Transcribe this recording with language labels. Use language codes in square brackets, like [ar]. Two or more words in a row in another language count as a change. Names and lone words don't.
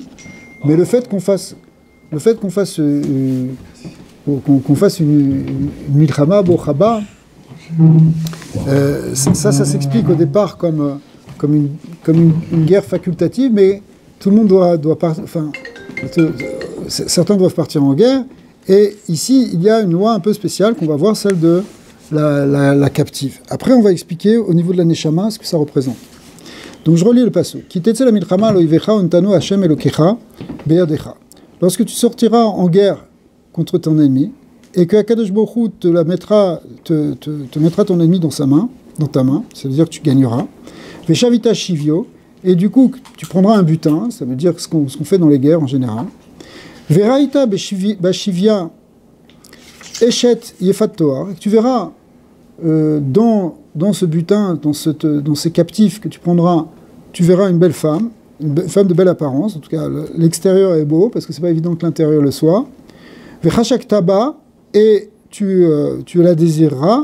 [fr] Mais le fait qu'on fasse une [he] מלחמה בחובה, [fr] ça s'explique au départ comme une guerre facultative, mais tout le monde doit partir. Enfin, certains doivent partir en guerre. Et ici, il y a une loi un peu spéciale qu'on va voir, celle de la captive. Après, on va expliquer au niveau de la Neshama ce que ça représente. Donc, je relis le passage. [he] כי תצא למלחמה על אויבך ונתנו השם אלוקיך בידך. [fr] Lorsque tu sortiras en guerre contre ton ennemi, et que [he] הקדוש ברוך הוא [fr] te mettra ton ennemi dans ta main, ça veut dire que tu gagneras. [he] ושבית שביו, [fr] et du coup, tu prendras un butin, ça veut dire ce qu'on fait dans les guerres en général. [he] וראית בשביה אשת יפת תואר, [fr] tu verras dans ce butin, dans ces captifs que tu prendras, tu verras une belle femme de belle apparence, en tout cas l'extérieur est beau, parce que c'est pas évident que l'intérieur le soit. [he] וחשקת בה, [fr] et tu la désireras.